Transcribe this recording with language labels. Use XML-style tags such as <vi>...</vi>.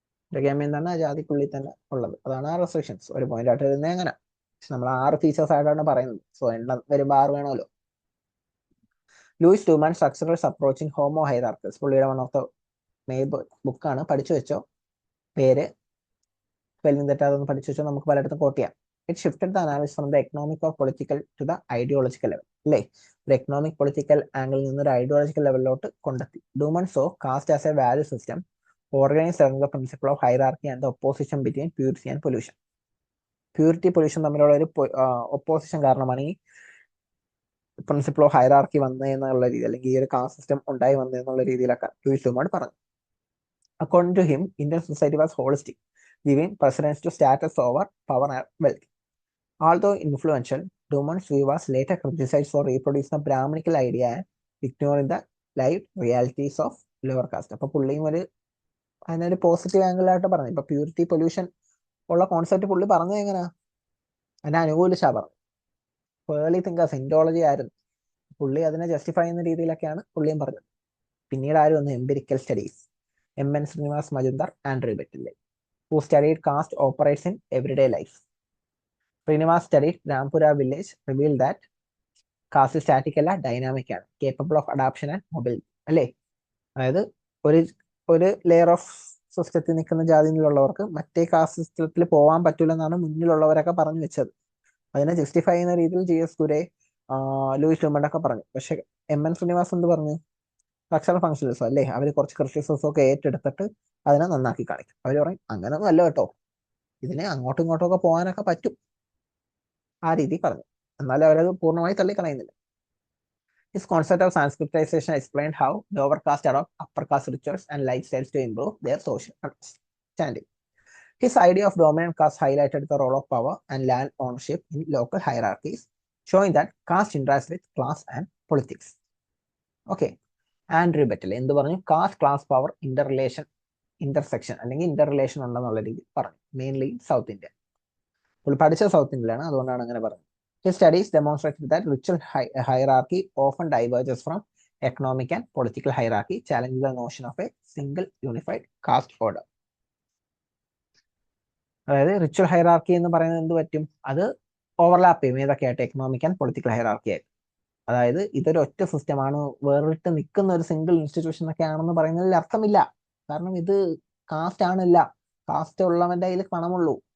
<ml>Endogamy എന്താണ്? ആ ജാതിക്കുള്ളിൽ തന്നെ ഉള്ളത്, അതാണ് ആ റെസ്ട്രിക്ഷൻസ്. ഒരു പോയിന്റ് ആയിട്ട് വരുന്നത് എങ്ങനെ? നമ്മൾ 6 ഫീച്ചേഴ്സ് ആയിട്ടാണ് പറയുന്നത്. സോ എണ്ണം വരുമ്പോൾ 6 വേണമല്ലോ. ലൂയിസ് ഡുമാൻ സ്ട്രക്ചറൽസ് അപ്രോച്ചിങ് ഹോമോ ഹൈറാർക്കൽസ്, പുള്ളിയുടെ വൺ ഓഫ് ദ മെയിൻ ബുക്കാണ്, പഠിച്ചു വെച്ചോ. പേര് സ്പെല്ലിംഗ് തെറ്റാതൊന്ന് പഠിച്ചു വെച്ചോ, നമുക്ക് പലയിടത്തും കോട്ട് ചെയ്യാം.</ml> <en>It shifted the analysis from the economic or political to the ideological level.</en> <ml>അല്ലേ, ഒരു എക്കണോമിക് പൊളിറ്റിക്കൽ ആംഗിളിൽ നിന്ന് ഒരു ideological ലെവലിലോട്ട് കൊണ്ടെത്തി.</ml> <en>Dumont saw caste as a value system organised around the principle of hierarchy and the opposition between purity and pollution.</en> <ml>Purity pollution തമ്മിലുള്ള ഒരു opposition കാരണമാണ് ഈ principle of hierarchy വന്നതെന്നുള്ള രീതി, അല്ലെങ്കിൽ ഈ ഒരു കാസ്റ്റ് സിസ്റ്റം ഉണ്ടായി വന്നതെന്നുള്ള രീതിയിലൊക്കെ ലൂയിസ് ഡുമാൻ പറഞ്ഞു.</ml> <en>According to him, Indian society was holistic, giving precedence to status over power and wealth. Although influential, Duman's view was later criticized for reproducing the Brahminical idea and ignoring the live realities of lower caste.</en> <ml>അപ്പൊ പുള്ളിയും അതിനൊരു positive angle ആയിട്ട് പറഞ്ഞു. ഇപ്പൊ purity pollution ഉള്ള concept പുള്ളി പറഞ്ഞത് എങ്ങനെയാ, അതിനെ അനുകൂലിച്ചാ പറഞ്ഞു. ഏർലി തിങ്കേഴ്സ് ഇൻഡോളജി ആയിരുന്നു. പുള്ളി അതിനെ ജസ്റ്റിഫൈ ചെയ്യുന്ന രീതിയിലൊക്കെയാണ് പുള്ളിയും പറഞ്ഞത്. പിന്നീട് ആര് വന്നു?</ml> <en>Empirical studies, M.N. Srinivas Majumdar, Andrew Beteille, who studied caste operates in everyday life. Srinivas studied Rampura village, revealed that caste static</en> <ml>അല്ല, ഡൈനാമിക് ആണ്,</ml> <en>Capable of adaption and mobility. അല്ലേ?</en> <ml>അതായത് ഒരു ഒരു ലെയർ ഓഫ് സിസ്റ്റത്തിൽ നിൽക്കുന്ന ജാതിയിലുള്ളവർക്ക് മറ്റേ കാസ്റ്റ് സിസ്റ്റത്തിൽ പോകാൻ പറ്റില്ലെന്നാണ് മുന്നിലുള്ളവരൊക്കെ പറഞ്ഞു വെച്ചത്. അതിനെ ജസ്റ്റിഫൈ ചെയ്യുന്ന രീതിയിൽ GS കുരെ, ലൂയിസ് ലൂമണ്ടൊക്കെ പറഞ്ഞു. പക്ഷെ M.N. ശ്രീനിവാസ് എന്ത് പറഞ്ഞു? സ്ട്രക്ചറൽ ഫംഗ്ഷനിസം അല്ലേ, അവർ കുറച്ച് ക്രിറ്റിസിസം ഒക്കെ ഏറ്റെടുത്തിട്ട് അതിനെ നന്നാക്കി കാണിക്കും. അവർ പറയും അങ്ങനൊന്നും അല്ല കേട്ടോ, ഇതിനെ അങ്ങോട്ടും ഇങ്ങോട്ടും ഒക്കെ പോകാനൊക്കെ പറ്റും, ആ രീതി പറഞ്ഞു. എന്നാലും അവരത് പൂർണ്ണമായി തള്ളിക്കളയുന്നില്ല.</ml> <en>His concept of Sanskritization explained how lower caste adopt upper caste rituals and lifestyles to improve their social understanding. His idea of dominant caste highlighted the role of power and land ownership in local hierarchies, showing that caste interacts with class and politics.</en> <ml>Okay. Andrew betel എന്ത് പറഞ്ഞു? Caste class power intersection അല്ലെങ്കിൽ ഇന്റർറിലേഷൻ ഉണ്ടെന്നുള്ള രീതി പറഞ്ഞു. Mainly south India. പുള്ളി പഠിച്ച south ഇന്ത്യയിലാണ്, അതുകൊണ്ടാണ് അങ്ങനെ പറഞ്ഞത്.</ml> <en>His studies demonstrated that ritual hierarchy often diverges from economic and political hierarchy, challenging the notion of a single unified caste order.</en> <ml>അതായത് റിച്വൽ ഹൈറാർക്കി എന്ന് പറയുന്നത് എന്ത് പറ്റും? അത് ഓവർലാപ്പ് ചെയ്യും ഏതൊക്കെയായിട്ട്? എക്കണോമിക് ആൻഡ് പൊളിറ്റിക്കൽ ഹൈറാർക്കി ആയിട്ട്. അതായത് ഇതൊരു ഒറ്റ സിസ്റ്റമാണ്, വേറിട്ട് നിൽക്കുന്ന ഒരു സിംഗിൾ ഇൻസ്റ്റിറ്റ്യൂഷൻ ഒക്കെ ആണെന്ന് പറയുന്നതിൽ അർത്ഥമില്ല. കാരണം ഇത് കാസ്റ്റ് ആണില്ല, കാസ്റ്റ് ഉള്ളവന്റെ കയ്യിൽ പണമുള്ളൂ.</ml>